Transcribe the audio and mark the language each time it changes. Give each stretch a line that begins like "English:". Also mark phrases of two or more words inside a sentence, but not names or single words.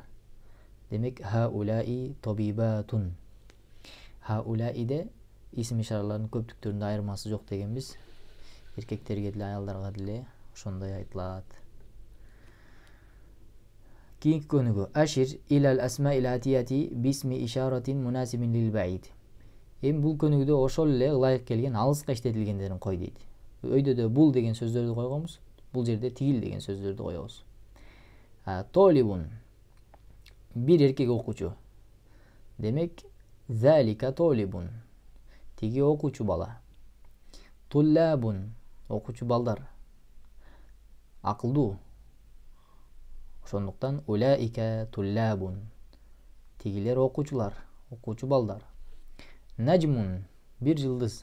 Kyrgyz: Демек
Arabic: هؤلاء طبيبات.
Kyrgyz: Хаулаиде исим ишаралардын көптүктөрүндө айырмасы жок дегенбиз. Эркектерге деле, аялдарга деле ошондой айтылат. Кийинки көнүгү
Arabic: أشر إلى الأسماء الآتية باسم إشارة مناسب للبعيد.
Kyrgyz: Эми бул көнүгүдө ошол эле ылайык келген алыска иштетилгендерин кой дейт. Өйдө бул деген сөздөрдү койгонбуз, бул жерде тигил деген сөздөрдү коебуз. Толибун бир эркек окуучу. Демек
Arabic: ذلك طالب
Kyrgyz: тиги окуучу бала. Туллабун окуучу балдар. Акылдуу. Ошондуктан
Arabic: أولئك طلاب
Kyrgyz: тигилер окуучулар, окуучу балдар. Наджмун бир жылдыз.